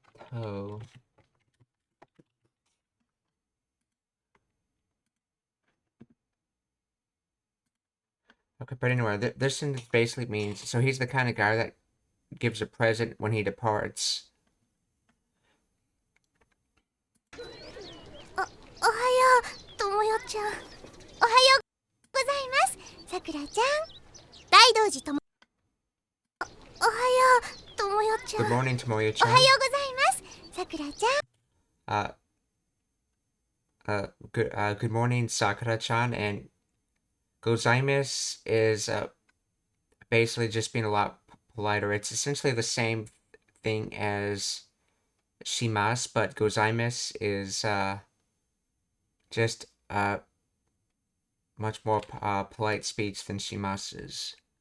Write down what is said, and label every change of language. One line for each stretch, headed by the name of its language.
English: To. Okay, but anyway, this sentence basically means so he's the kind of guy that gives a present when he departs.
Japanese: おはよう、ともよちゃん。おはようございます、さくらちゃん。大道寺とも。おはよう、ともよちゃん。
English: Good morning, Tomoya-chan.
Japanese: おはようございます、さくらちゃん。
English: Good morning, Sakura-chan, and gozaimasu is basically just being a lot politer. It's essentially the same thing as shimasu, but gozaimasu is just much more polite speech than shimasu is.